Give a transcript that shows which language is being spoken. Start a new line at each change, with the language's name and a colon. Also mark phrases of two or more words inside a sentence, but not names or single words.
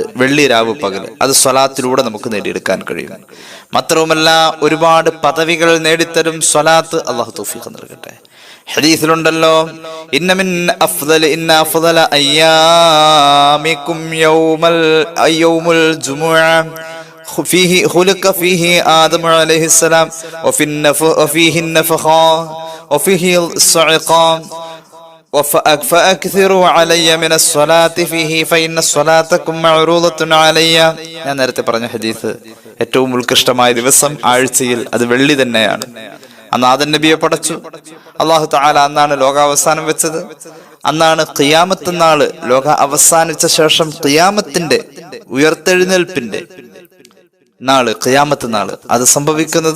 Malayalam: വെള്ളി രാവ് പകല് അത് സ്വലാത്തിലൂടെ നമുക്ക് നേടിയെടുക്കാൻ കഴിയും. മാത്രവുമല്ല ഒരുപാട് പദവികൾ നേടിത്തരും സ്വലാത്ത്. അള്ളാഹു തൗഫീഖ് നൽകട്ടെ. ഹദീസിലുണ്ടല്ലോ,
Arabic: إن أفضل أيامكم يوم الجمعة فيه خلق فيه آدم عليه السلام وفيه النفخة وفيه الصعقة فأكثروا علي من الصلاة فيه فإن صلاتكم معروضة علي.
Malayalam: ഞാൻ നേരത്തെ പറഞ്ഞ ഹദീസ്, ഏറ്റവും ഉത്കൃഷ്ടമായ ദിവസം ആഴ്ചയിൽ അത് വെള്ളി തന്നെയാണ്. അന്ന് ആദം നബിയെ പടച്ചു
Arabic: الله تعالى.
Malayalam: അന്നാണ് ലോകാവസാനം വെച്ചത്. അന്നാണ് ഖിയാമത്ത് നാള്. ലോക അവസാനിച്ച ശേഷം ഖിയാമത്തിന്റെ ഉയർത്തെഴുന്നേൽപ്പിന്റെ നാള്, ഖിയാമത്ത് നാള് അത് സംഭവിക്കുന്നത്.